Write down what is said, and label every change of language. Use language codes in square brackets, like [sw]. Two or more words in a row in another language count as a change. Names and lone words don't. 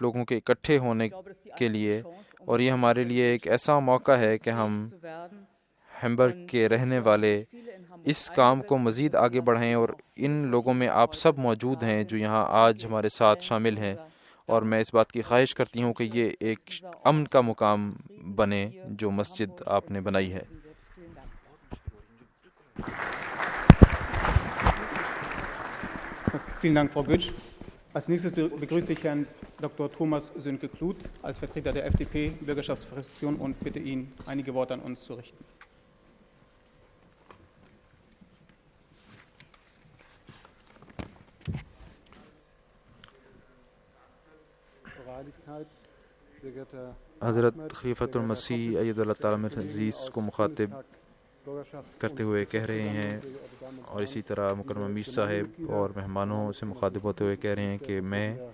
[ur] لوگوں کے اکٹھے ہونے کے لیے، اور یہ ہمارے لیے ایک ایسا موقع ہے کہ ہم ہیمبرگ کے رہنے والے اس کام کو مزید آگے بڑھائیں، اور ان لوگوں میں آپ سب موجود ہیں جو یہاں آج ہمارے ساتھ شامل ہیں، اور میں اس بات کی خواہش کرتی ہوں کہ یہ ایک امن کا مقام بنے جو مسجد آپ نے بنائی ہے۔ [de] Vielen Dank, Frau Bütsch. Als nächstes begrüße ich Herrn Dr. Thomas Sönke-Kluth als Vertreter der FDP-Bürgerschaftsfraktion und bitte ihn, einige Worte an uns zu richten. [ur] حضرت خلیفۃ المسیح [ar] اید اللہ تعالیٰ عزیز [ur] کو مخاطب کرتے ہوئے کہہ رہے ہیں، اور اسی طرح مکرم امیر صاحب اور مہمانوں سے مخاطب ہوتے ہوئے کہہ رہے ہیں کہ میں